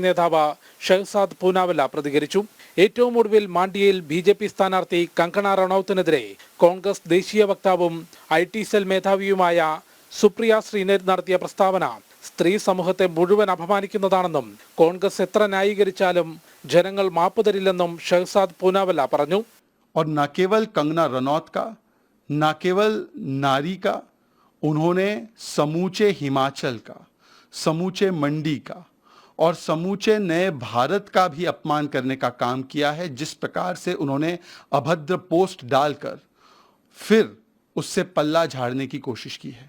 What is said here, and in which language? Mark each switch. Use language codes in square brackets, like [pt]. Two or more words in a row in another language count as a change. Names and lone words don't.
[ml] നേതാവ് ഷെഹസാദ് പൂനാവല്ല പ്രതികരിച്ചു. ഏറ്റവും ഒടുവിൽ മാണ്ഡിയയിൽ ബി.ജെ.പി. സ്ഥാനാർത്ഥി കങ്കണ റണൌത്തിനെതിരെ കോൺഗ്രസ് ദേശീയ വക്താവും IT സെൽ മേധാവിയുമായ സുപ്രിയ ശ്രീനേർ നടത്തിയ പ്രസ്താവന സ്ത്രീ സമൂഹത്തെ മുഴുവൻ അപമാനിക്കുന്നതാണെന്നും കോൺഗ്രസ് എത്ര ന്യായീകരിച്ചാലും ജനങ്ങൾ മാപ്പ് തരില്ലെന്നും ഷെഹസാദ് പൂനാവല്ല പറഞ്ഞു. [hi] और न केवल कंगना रनौत का, न केवल नारी का, उन्होंने समूचे हिमाचल का, समूचे मंडी का और समूचे नए भारत का भी अपमान करने का काम किया है. जिस प्रकार से उन्होंने अभद्र पोस्ट डालकर फिर उससे पल्ला झाड़ने की कोशिश की है.